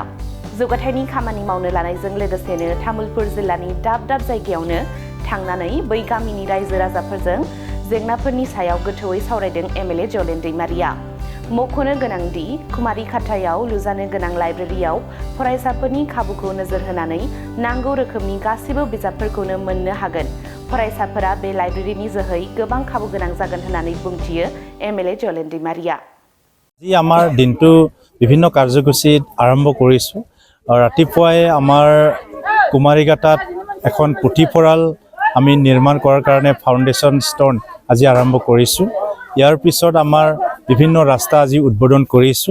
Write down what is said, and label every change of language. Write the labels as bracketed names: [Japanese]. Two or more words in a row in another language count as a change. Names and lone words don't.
[Bodo] जौगाथायनि खामानि मावनो लानायजों लोगोसेनो तामुलपुर जिल्लानि दाब दाब जायगायावनो थांनानै बै गामिनि रायजो राजाफोरजों जेंनाफोरनि सायाव गोथौयै सावरायदों एमएलए जलेन दैमारिया। मख'नो गोनांदि कुमारिकाटायाव लुजानो गोनां लाइब्रेरियाव फरायसाफोरनि खाबुखौ नोजोर होनानै नांगौ रोखोमनि गासिबो बिजाबफोरखौनो मोननो हागोन। फरायसाफोरा बे लाइब्रेरिनि जोहै गोबां खाबु गोनां जागोन होननानै बुंथियो एमएलए जलेन दैमारिया। [Assamese] আজি আমাৰ দিনটো বিভিন্ন কাৰ্যসূচীত আৰম্ভ কৰিছোঁ। ৰাতিপুৱাই আমাৰ কুমাৰিকাটাত এখন পুথিভঁৰাল আমি নিৰ্মাণ কৰাৰ কাৰণে [English] foundation stone [Assamese] আজি আৰম্ভ কৰিছোঁ। ইয়াৰ পিছত আমাৰ বিভিন্ন ৰাস্তা আজি উদ্বোধন কৰিছোঁ।